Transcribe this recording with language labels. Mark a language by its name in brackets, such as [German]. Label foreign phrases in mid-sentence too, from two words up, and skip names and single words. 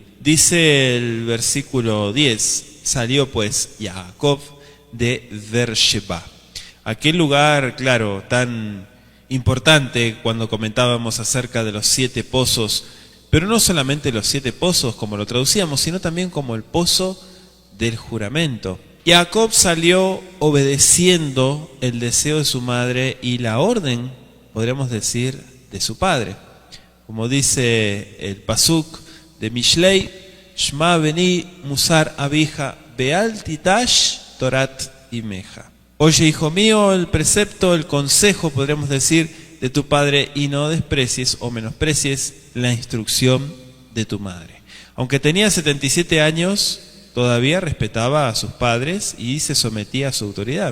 [Spanish] Dice el versículo 10, salió pues Jacob de Beersheba, aquel lugar, claro, tan importante cuando comentábamos acerca de los 7 pozos, pero no solamente los 7 pozos como lo traducíamos, sino también como el pozo del juramento. Jacob salió obedeciendo el deseo de su madre y la orden, podríamos decir, de su padre. Como dice el pasuk de Mishlei, [Hebrew] שמע בני מוסר אביך ואל תטוש תורת אמך. [Spanish] Oye, hijo mío, el precepto, el consejo, podríamos decir, de tu padre, y no desprecies o menosprecies la instrucción de tu madre. Aunque tenía 77 años, todavía respetaba a sus padres y se sometía a su autoridad.